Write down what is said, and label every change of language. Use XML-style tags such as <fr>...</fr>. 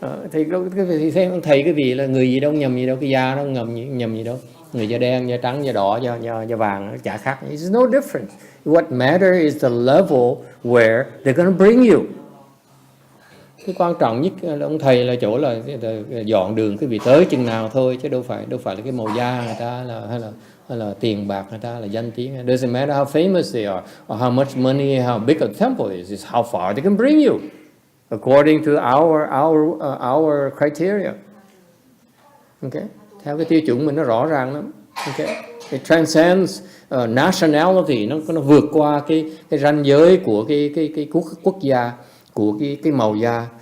<vi>Thì xem thầy cái vị là người gì đâu nhầm gì đâu, cái da nó nhầm gì đâu, người da đen, da trắng, da đỏ, da vàng nó chả khác.</vi> <en>It's no difference. What matters is the level where they're going to bring you.</en> <vi>Cái quan trọng nhất là ông thầy là chỗ là dọn đường cái vị tới chừng nào thôi, chứ đâu phải là cái màu da người ta hay là tiền bạc người ta là danh tiếng.</vi> <en>It doesn't matter how famous they are or how much money, how big a temple is. It's how far they can bring you according to our criteria. Okay?</en> <vi>Theo cái tiêu chuẩn mình nó rõ ràng lắm. Okay?</vi> <en>It transcends nationality,</en> <vi>nó vượt qua cái ranh giới của cái quốc gia, của cái màu da.</vi>